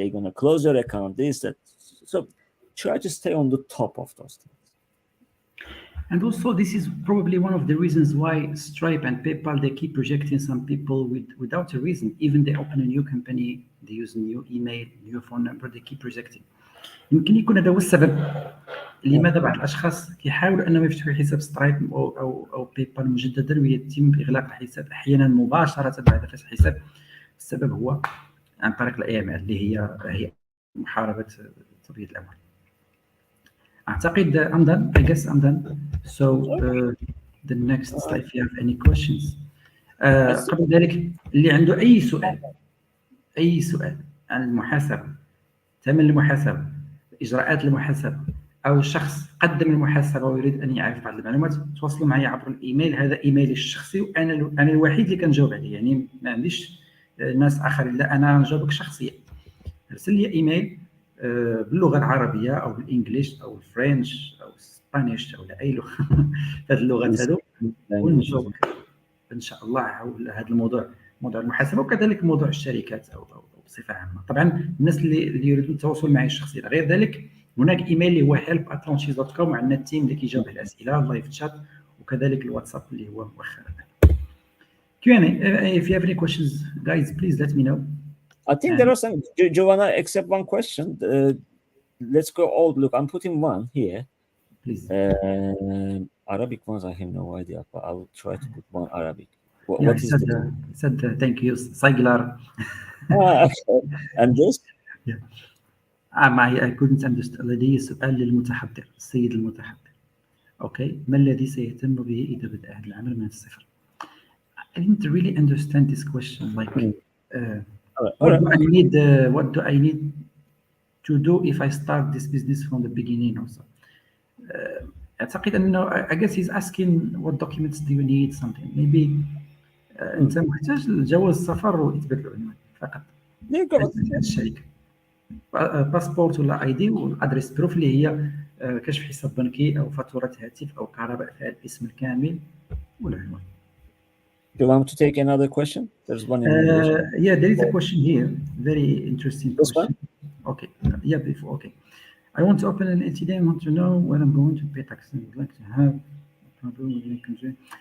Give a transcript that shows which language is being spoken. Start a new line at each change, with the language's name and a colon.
English: They're gonna close your account. This that. So try to stay on the top of those things. And also, this is probably one of the reasons why Stripe and PayPal, they keep rejecting some people without a reason. Even they open a new company, they use a new email, new phone number, they keep rejecting.
Arabic: يمكن يكون هذا هو السبب
English: Yeah.
Arabic: لماذا بعض الاشخاص كيحاولوا انهم يفتحوا حساب سترايب او بيبال مجددا ويتم اغلاق الحساب احيانا مباشره بعد فتح الحساب. السبب هو عن طريق الاي ام ال اللي هي محاربه تبييض الاموال. اعتقد
English: I'm done. I guess I'm done. So the next slide, if you have any questions. That's
Arabic: قبل ذلك اللي عنده اي سؤال عن المحاسبه، ثمن المحاسبه، اجراءات المحاسبه، او شخص قدم المحاسبه ويريد ان يعرف بعض المعلومات، تواصلوا معي عبر الايميل. هذا ايميلي الشخصي، وانا الوحيد اللي كنجاوب عليه، يعني ما عنديش ناس اخرين، لا انا نجاوبك شخصيا. ارسل لي ايميل باللغه العربيه او بالانجليش او الفرنش او الاسبانيش او اي لغه هذه اللغات هذو، ونجاوبك ان شاء الله حول هذا الموضوع، موضوع المحاسبه، وكذلك موضوع الشركات او بصفه عامه. طبعا الناس اللي يريدون التواصل معي شخصيا. غير ذلك هناك ايميل اللي هو help@launchese.com، وعندنا التيم اللي كيجاوب على الاسئله اللايف شات، وكذلك الواتساب اللي هو مؤخرا.
English: Q&A. If you have any questions, guys, please let me know. I think there are some. Do you wanna accept one question? Let's go all. Look, I'm putting one here. Please. Arabic ones, I have no idea, but I will try to put one Arabic. Yeah, What is this? said thank you. Saygılar. Okay. And this? Yeah.
Arabic: معي
English: I couldn't understand.
Arabic: لدي سؤال للمتحضر، السيد المتحضر. أوكي، ما الذي سيتم به إذا بدأ هذا العمل من الصفر؟
English: I didn't really understand this question. Like, All what right. do I need? What do I need to do if I start this business from the beginning also?
Arabic: أعتقد أنه
English: I guess he's asking what documents do you need something. Maybe
Arabic: أنت محتاج لجواز السفر وإثبات العنوان فقط. الشركة باسبورت ولا اي دي والادريس بروف اللي هي كشف حساب بنكي او فاتوره هاتف او كهرباء فيها الاسم الكامل والعنوان.
English: Do you want to take another question? There's one in English. Yeah, there is a question here. Very interesting This question. one? Okay. Yeah, before. Okay. I want to open an LTD. I want to know when I'm going to pay tax. I would like to have a problem with my country.